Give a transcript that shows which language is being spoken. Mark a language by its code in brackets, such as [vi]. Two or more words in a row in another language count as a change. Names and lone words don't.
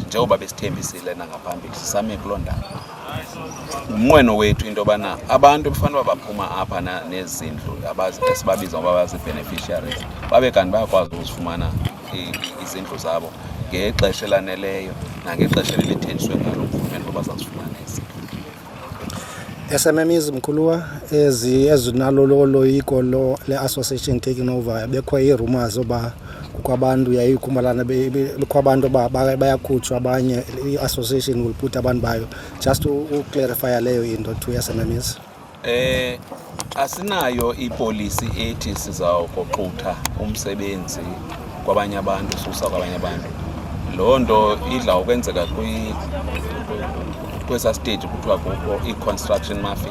[xh] Njengoba besithembisile nangaphambili sisame kuloo ndawo. Umnqweno wethu into yobana abantu bekufanele uba baphuma apha nezindlu esibabiza ngoba bazi-beneficiaries babe kanti bayakwazi ukuzifumana izindlu zabo ngexesha elaneleyo nangexesha elithenjiswe ngalo urhulumente uba bazazifumana izindlu. SMMEs Mkhuluwa ezinalo loyiko le-association [en] taking over, [xh] bekho ii-rumors uba kukho abantu yayikhumalana bekho abantu bayakhutshwa abanye, [en] i-association will put [xh] abantu bayo. Just uclarify leyo into to SMMEs. Asinayo ipolisi ethi sizawukoqutha umsebenzi kwabanye abantu, susa kwabanye abantu. Loo nto idla ukwenzeka kwesa stage kuthiwa kukho i- [en] construction mafia.